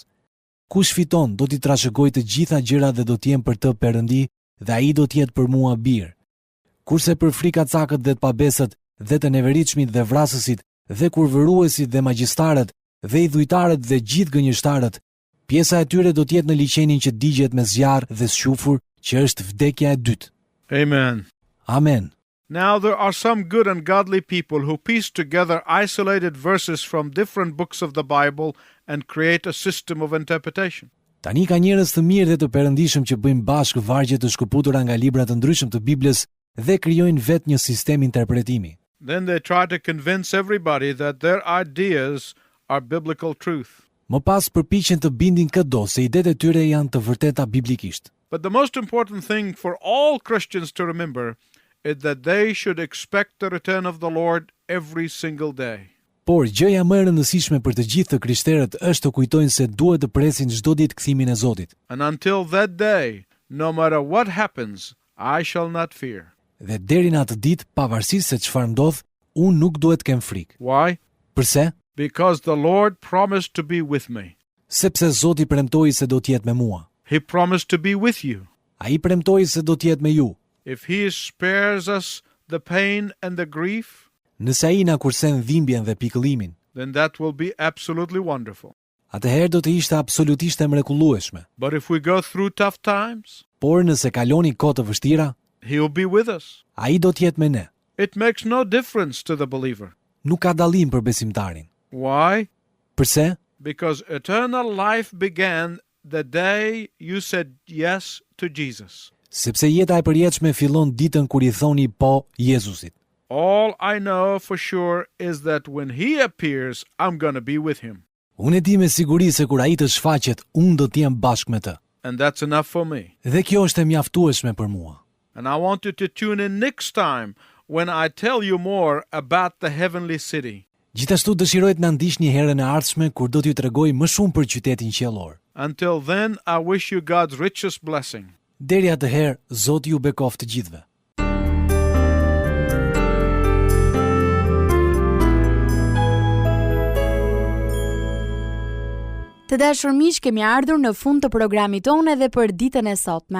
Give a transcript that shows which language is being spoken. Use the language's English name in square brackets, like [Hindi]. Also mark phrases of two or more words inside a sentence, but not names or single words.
[Albanian] Kush fiton, do t'i trashëgoj të gjitha gjërat dhe do t'jem për të Perëndi, dhe ai do t'jetë për mua bir. Kurse për frikacakët dhe të pabesët, dhe të neveritshmit dhe vrasësit, dhe kurvëruesit dhe magjistarët, dhe i dhujtarët dhe gjithë gënjeshtarët, pjesa e tyre do t'jetë në liçenin që digjet me zjarr dhe squfur, që është vdekja e dytë." Amen. Amen. [English] Now there are some good and godly people who piece together isolated verses from different books of the Bible and create a system of interpretation. [Albanian] Tani ka njerëz të mirë dhe të perëndishëm që bëjnë bashkë vargje të shkëputura nga libra të ndryshëm të Biblës dhe krijojnë vetë një sistem interpretimi. [English] Then they try to convince everybody that their ideas are biblical truth. [Albanian] Më pas përpiqen të bindin këdo se idetë e tyre janë të vërteta biblikisht. [English] But the most important thing for all Christians to remember is that they should expect the return of the Lord every single day. [Albanian] Por gjëja më e rëndësishme për të gjithë të krishterët është të kujtojnë se duhet të presin çdo ditë kthimin e Zotit. [English] And until that day, no matter what happens, I shall not fear. [Albanian] Dhe deri në atë ditë, pavarësisht se çfarë ndodh, unë nuk duhet të kem frikë. [English] Why? [Albanian] Pse? [English] Because the Lord promised to be with me. [Albanian] Sepse Zoti premtoi se do të jetë me mua. [English] He promised to be with you. [Albanian] Ai premtoi se do të jetë me ju. [English] If He spares us the pain and the grief, [Albanian] Nëse ai na kursen dhimbjen dhe pikëllimin, [English] then that will be absolutely wonderful. [Albanian] atëherë do të ishte absolutisht e mrekullueshme. [English] But if we go through tough times, [Albanian] Por nëse kaloni kohë të vështira, [English] He will be with us. [Albanian] ai do të jetë me ne. [English] It makes no difference to the believer. [Albanian] Nuk ka dallim për besimtarin. [English] Why? [Albanian] Përse? [English] Because eternal life began the day you said yes to Jesus. [Albanian] Sepse jeta e përjetshme fillon ditën kur i thoni po Jezusit. [English] All I know for sure is that when He appears, I'm going to be with Him. [Albanian] Unë e di me siguri se kur ai të shfaqet, unë do të jem bashkë me të. [English] And that's enough for me. [Albanian] Dhe kjo është e mjaftueshme për mua. [English] And I want you to tune in next time when I tell you more about the heavenly city. [Albanian] Gjithashtu dëshiroj të na ndiqni herën e ardhshme kur do t'ju tregoj më shumë për qytetin qiellor. [English] Until then, I wish you God's richest blessing. [Albanian] Deri atëherë, Zoti ju bekoft të gjithëve. Të dashur miq, kemi ardhur në fund të programit tonë edhe për ditën e sotme.